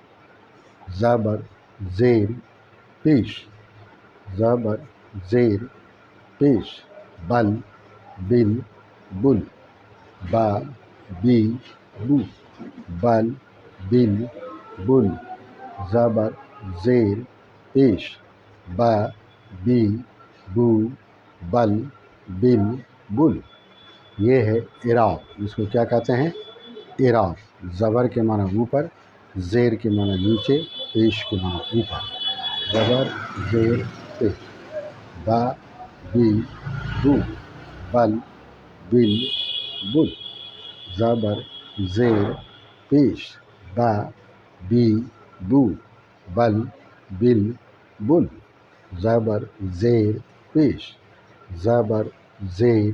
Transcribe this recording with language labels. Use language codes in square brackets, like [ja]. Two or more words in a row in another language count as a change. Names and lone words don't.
[ur] زبر زیر پیش زبر زیر پیش بل بل بل با بی بو بل بل بل زبر زیر پیش با بی بو بل بل بل. یہ ہے اعراب. اس کو کیا کہتے ہیں؟ اعراب. زبر کے معنی اوپر، زیر کے معنی نیچے، پیش کے معنی اوپر. زبر زیر پیش با بی بو بل بل بل زبر زیر پیش با بی بو بل بل بل زبر زیر پیش زبر زیر